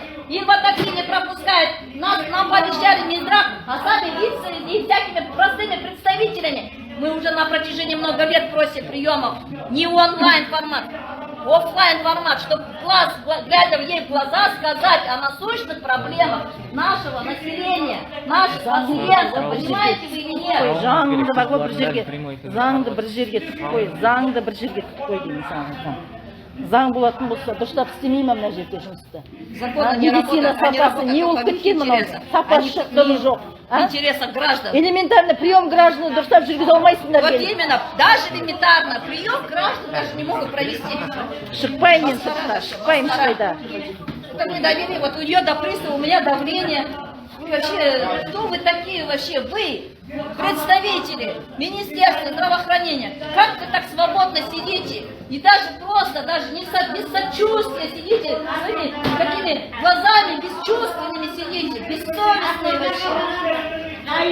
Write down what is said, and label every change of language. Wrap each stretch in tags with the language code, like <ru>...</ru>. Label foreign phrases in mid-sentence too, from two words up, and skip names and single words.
<ru>Инватакси не пропускает. Нам пообещали Минздрав, а сами лица и всякими простыми представителями. Мы уже на протяжении много лет просим приемов. Не онлайн формат, офлайн формат, чтобы глядя ей в глаза, сказать о насущных проблемах нашего населения, наших пациентов. Понимаете вы или нет?</ru> <kk>Заңды бар ғой бір жерге тік қой, заңды бір жерге тік қой деймін саған. Заң болатын болса, дұрыстап істемеймін мына жерде жұмысты. Медицина сапасы не болып кеткен мынау? Сапасы жоқ.</kk> <ru>Интересах граждан. Элементарно прием граждан</ru> <kk>дұрыстап жүргізе алмайсыңдар.</kk> <ru>Вот именно, даже элементарно прием граждан даже не могут провести.</ru> <kk>Шықпаймын мен сыртқа, шықпаймын ешқайда.</kk> <ru>Не довели, вот у нее до приступа, у меня давление. Вы вообще, кто вы такие вообще? Вы, представители Министерства здравоохранения, как вы так свободно сидите? И даже просто, даже не без сочувствия сидите, своими такими глазами бесчувственными сидите, бессовестные вообще.</ru>